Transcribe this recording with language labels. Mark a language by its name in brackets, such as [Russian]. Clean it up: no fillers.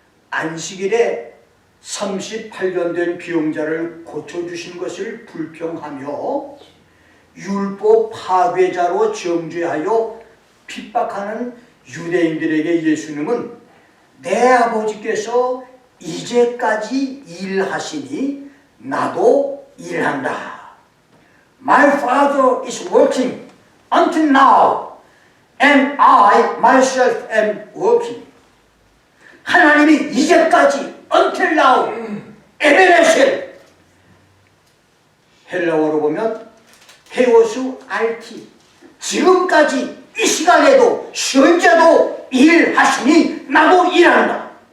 [Korean] 안식일에 38년 된 병자를 고쳐주신 것을 불평하며 율법 파괴자로 정죄하여 핍박하는 유대인들에게 예수님은 내 아버지께서 이제까지 일하시니 나도 일한다. [English] My father is working until now and I myself am working. [Korean] 하나님이 이제까지 until now 에베네셀 헬라어로 보면 헤오스 알티 지금까지 이 시간에도 현재도 일하시니 나도 일한다.